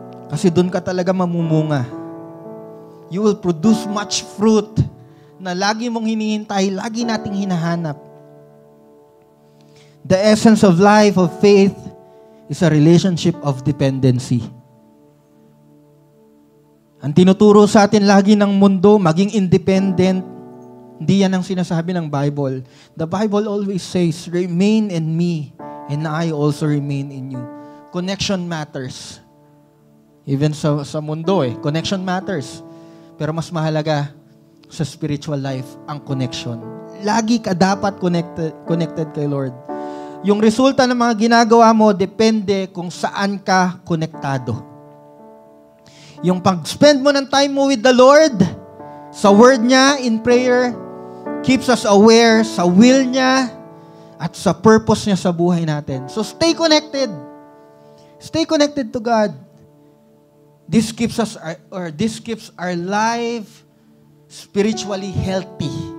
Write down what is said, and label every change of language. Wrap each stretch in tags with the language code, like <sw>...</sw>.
<tl>Kasi doon ka talaga mamumunga.</tl> <en>You will produce much fruit</en> <tl>na lagi mong hinihintay, lagi nating hinahanap.</tl> <en>The essence of life of faith is a relationship of dependency.</en> <tl>Ang tinuturo sa atin lagi ng mundo, maging independent, hindi yan ang sinasabi ng Bible.</tl> <en>The Bible always says, remain in me, and I also remain in you. Connection matters. Even sa mundo connection matters.</en> <tl>Pero mas mahalaga sa spiritual life, ang connection. Lagi ka dapat connected kay Lord. Yung resulta ng mga ginagawa mo, depende kung saan ka konektado. Yung pag-spend mo ng time mo with the Lord, sa Word niya, in prayer,</tl> <en>keeps us aware</en> <tl>sa will niya at sa purpose niya sa buhay natin.</tl> <en>So stay connected. Stay connected to God. This keeps our life spiritually healthy.</en>